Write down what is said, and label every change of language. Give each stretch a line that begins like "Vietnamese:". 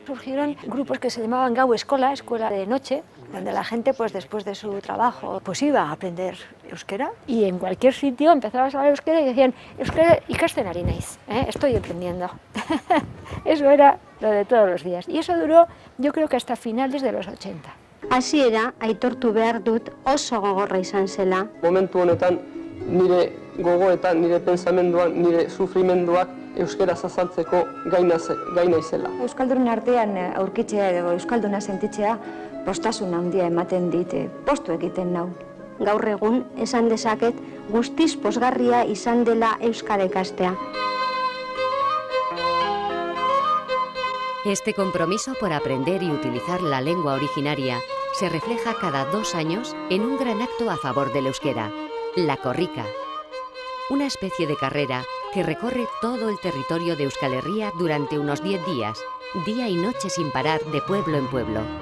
Spanish: Surgieron grupos que se llamaban Gau Eskola, escuela de noche, donde la gente pues después de su trabajo pues iba a aprender euskera, y en cualquier sitio empezabas a hablar euskera y decían
Basque: euskera ikasten ari naiz,
Spanish: estoy aprendiendo. Eso era lo de todos los días, y eso duró yo creo que hasta finales de los 80.
Basque: Hasiera aitortu behar dut oso gogorra izan zela. Momentu honetan nire gogoetan, nire pensamenduan, nire sufrimenduak euskaraz azaltzeko gai naizela. Euskaldunen artean aurkitzea edo euskalduna sentitzea postasun handia ematen dit, postu egiten nau. Gaur egun esan dezaket guztiz pozgarria izan dela euskara ikastea.
Spanish: Este compromiso por aprender y utilizar la lengua originaria se refleja cada 2 años en un gran acto a favor del euskera, la Korrika, una especie de carrera que recorre todo el territorio de Euskal Herria durante unos 10 días, día y noche sin parar de pueblo en pueblo.